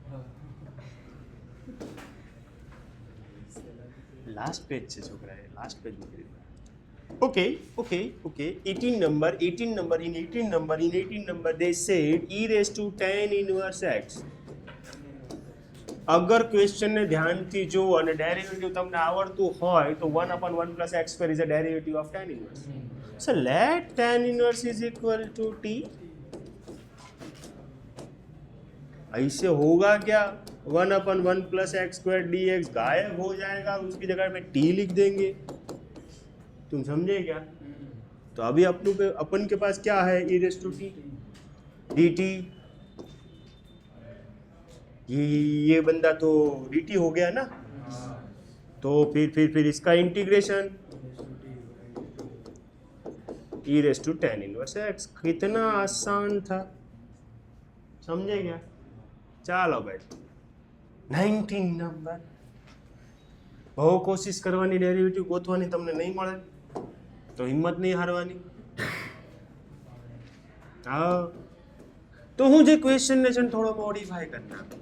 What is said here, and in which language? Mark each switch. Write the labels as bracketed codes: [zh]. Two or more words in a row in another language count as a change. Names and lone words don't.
[en] last page [gu] છે છોકરાએ, [en] last page [gu] મૂકી દીધું. [en] Okay. 18 number they said e raised to tan inverse x. [gu] અગર ક્વેશ્ચનને ધ્યાનથી જુઓ અને ડેરિવેટિવ તમને આવડતું હોય તો [en] 1/1 plus x square is a derivative of tan inverse. So let tan inverse is equal to t. [hi] ऐसे होगा क्या? 1/1 [en] plus x square dx [hi] गायब हो जाएगा, उसकी जगह में t लिख देंगे. तुम समझे क्या? तो अभी अपन के पास क्या है? [en] e raised to t dt. [hi] ये बंदा तो dt हो गया ना. तो फिर इसका इंटीग्रेशन [en] e raise to tan inverse x. [hi] कितना आसान था, समझे क्या? [gu] ચાલો ભાઈ 19 નંબર। બહુ કોશિશ કરવાની, ડેરિવેટિવ ગોતવાની, તમને નહીં મળે તો હિંમત નહીં હારવાની। હા, તો હું જે ક્વેશ્ચનને છે ને થોડો મોડિફાઈ કરી નાખું।